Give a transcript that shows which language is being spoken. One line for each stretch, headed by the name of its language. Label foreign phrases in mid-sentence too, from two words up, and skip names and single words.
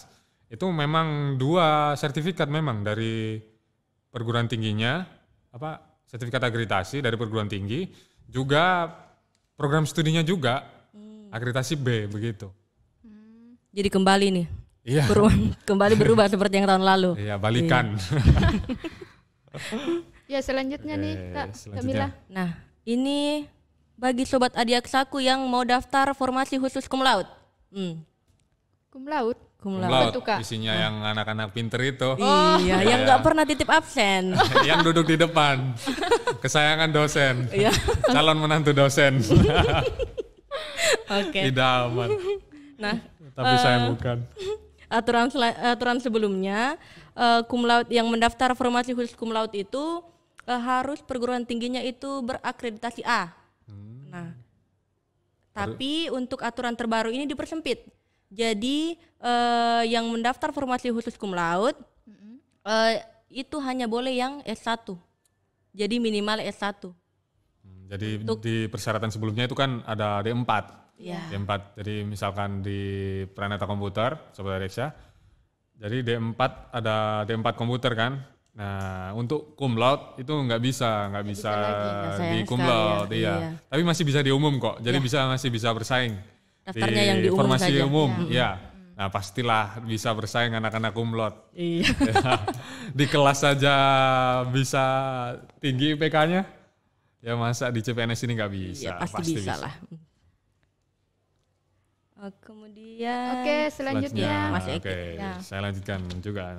Indonesian: Itu memang 2 sertifikat memang dari perguruan tingginya, sertifikat akreditasi dari perguruan tinggi, juga program studinya juga akreditasi B begitu. Jadi kembali nih. Iya. Kembali berubah seperti yang tahun lalu. Iya, balikan. Ya selanjutnya nih Kak selanjutnya. Kamila. Nah, ini bagi sobat Adiaksaku yang mau daftar formasi khusus
Latin: cum laude. Cum laude.
Indonesian: Cum Cum laude. laude, tuh, Kak? isinya yang anak-anak pinter itu. Iya, yang nggak pernah titip absen. Yang duduk di depan. Kesayangan dosen. Iya. Calon menantu dosen. Oke. Idaman. Nah, Tapi saya bukan. aturan sebelumnya
Latin: cum laude
Indonesian: yang mendaftar formasi khusus
Latin: cum laude
Indonesian: itu harus perguruan tingginya itu berakreditasi A. Nah, tapi untuk aturan terbaru ini dipersempit. Jadi yang mendaftar formasi khusus
Latin: cum laude
Indonesian: itu hanya boleh yang S1. Jadi minimal S1. Jadi di persyaratan sebelumnya itu kan ada D4. Ya. D4. Jadi misalkan di Pranata Komputer, Sobat Reksa, jadi D4 ada D4 komputer kan. Nah, untuk
Latin: cum laude
Indonesian: itu nggak bisa lagi. Ya, di sayang cum sekali laude, ya. iya. Iya. Tapi masih bisa di umum kok. Jadi masih bisa bersaing. Daftarnya yang di umum formasi saja. umum, ya. Nah, pastilah bisa bersaing anak-anak
Latin: cum laude.
Indonesian: Iya. Di kelas saja bisa tinggi IPK-nya. Ya masa di CPNS ini nggak bisa? Ya, pasti bisa lah. Kemudian Oke, selanjutnya. Mas Eki. Oke, Ya. saya lanjutkan juga.